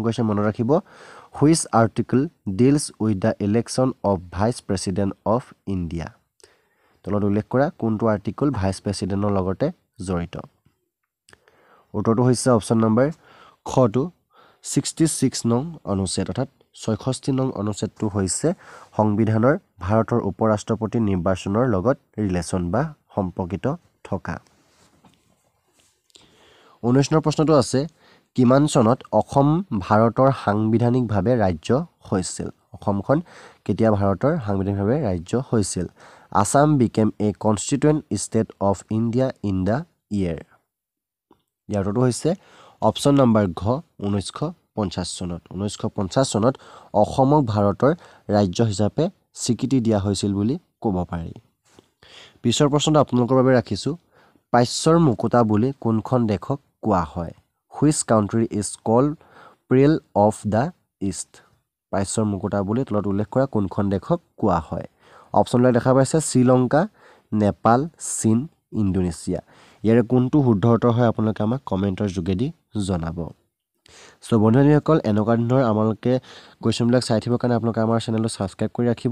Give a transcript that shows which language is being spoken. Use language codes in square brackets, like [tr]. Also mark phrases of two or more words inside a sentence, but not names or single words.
[as] কোৱেশ্চন মনত ৰাখিব [en] which article deals with the election of vice president of India [as] তলত উল্লেখ কৰা কোনটো আৰ্টিকল ভাইচ প্ৰেসিডেন্টৰ লগতে জড়িত উত্তৰটো হৈছে [en] option number [as] খটো 66 নং অনুচ্ছেদ অৰ্থাৎ 66 নং অনুচ্ছেদটো হৈছে সংবিধানৰ ভাৰতৰ উপৰাষ্ট্ৰপতি নিৰ্বাচনৰ লগত ৰিলেচন বা সম্পৰ্কিত থকা 19 নম্বৰ প্ৰশ্নটো আছে কিমান চনত অসম ভাৰতৰ সাংবিধানিকভাৱে ৰাজ্য হৈছিল অসমখন কেতিয়া ভাৰতৰ সাংবিধানিকভাৱে ৰাজ্য হৈছিল [en] Assam became a constituent state of India in the year [as] ইয়াৰ উত্তৰটো হৈছে [en] option number [as] ঘ 1950 চনত 1950 চনত অসমক ভাৰতৰ ৰাজ্য হিচাপে স্বীকৃতি দিয়া হৈছিল বুলি ক'ব পাৰি পিছৰ প্ৰশ্নটো আপোনালোকৰ বাবে ৰাখিছো পাইছৰ মুকুতা বুলি কোনখন দেশক কোৱা হয় [en] Which country is called Pearl of the East [as] পাইছৰ মুকুতা বুলি তলত উল্লেখ কৰা কোনখন দেশক কোৱা হয় অপশ্যনবিলাক দেখা পাইছে শ্ৰীলংকা নেপাল, চীন, ইণ্ডোনেছিয়া। ইয়াৰে কোনটো শুদ্ধ উত্তৰ হয় আপোনালোকে আমাক কমেণ্টৰ যোগেদি জনাব। চ' বন্ধু-বান্ধৱীসকল, এনেকুৱা ধৰণৰ আমালোকে কুৱেশ্যনবিলাক চাই থাকিবৰ কাৰণে আপোনালোকে আমাৰ চেনেলটো ছাবস্ক্ৰাইব কৰি ৰাখিব।